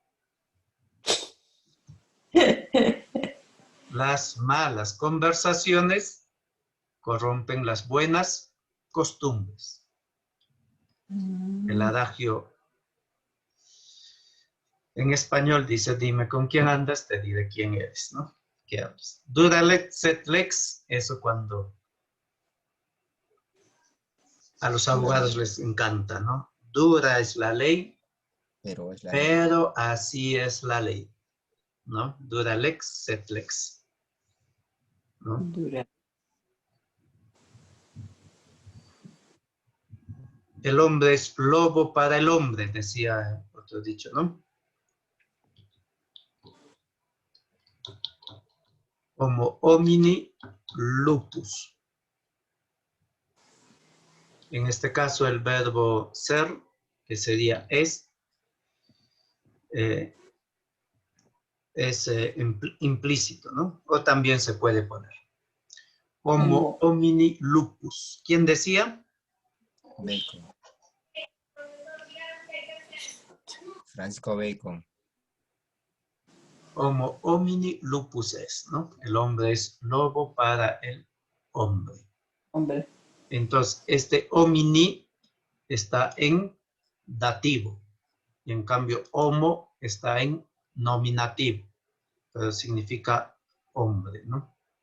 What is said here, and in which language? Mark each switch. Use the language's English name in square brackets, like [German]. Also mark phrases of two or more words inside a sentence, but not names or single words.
[Spanish] Las malas conversaciones corrompen las buenas costumbres. El adagio en español dice, dime con quién andas, te diré quién eres, ¿no? ¿Qué hablas? [Latin] Dura lex sed lex, [Spanish] eso cuando a los abogados les encanta, ¿no? Dura es la ley, pero es la pero así es la ley, ¿no? [Latin] Dura lex sed lex, [Spanish] ¿no? Dura. El hombre es lobo para el hombre, decía otro dicho, ¿no? [Latin] Homo homini lupus. [Spanish] En este caso el verbo ser, que sería es implícito, ¿no? O también se puede poner. [Latin] Homo homini lupus. [Spanish] ¿Quién decía? Bacon. Francisco Bacon. [Latin] Homo homini lupus es, ¿no? [Spanish] El hombre es lobo para el hombre. Hombre. Entonces, este homini está en dativo. Y en cambio, homo está en nominativo. Pero significa hombre, ¿no?